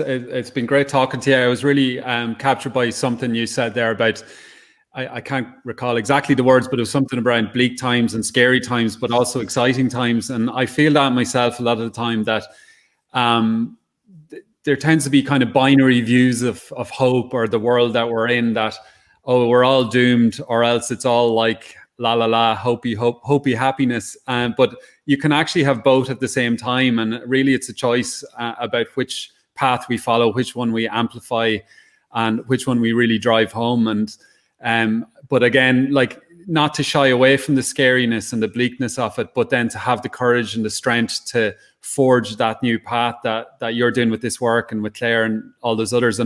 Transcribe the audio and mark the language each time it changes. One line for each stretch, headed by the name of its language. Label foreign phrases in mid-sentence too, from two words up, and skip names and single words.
English: It's been great talking to you. I was really captured by something you said there about, I can't recall exactly the words, but it was something around bleak times and scary times, but also exciting times. And I feel that myself a lot of the time, that there tends to be kind of binary views of hope, or the world that we're in, that, oh, we're all doomed, or else it's all like la la la, hopey happiness. But you can actually have both at the same time, and really it's a choice about which path we follow, which one we amplify, and which one we really drive home. And but again, like, not to shy away from the scariness and the bleakness of it, but then to have the courage and the strength to forge that new path that you're doing with this work, and with Claire and all those others.